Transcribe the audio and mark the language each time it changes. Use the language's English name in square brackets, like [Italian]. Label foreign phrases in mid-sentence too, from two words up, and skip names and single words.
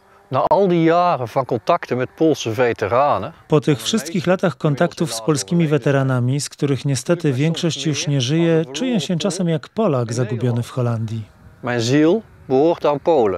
[Dutch] Na al die jaren van contacten met Poolse veteranen. [Polish] Po tych wszystkich latach kontaktów z polskimi weteranami, z których niestety większość już nie żyje, czuję się czasem jak Polak zagubiony w Holandii. [Dutch] Mijn ziel behoort aan Polen.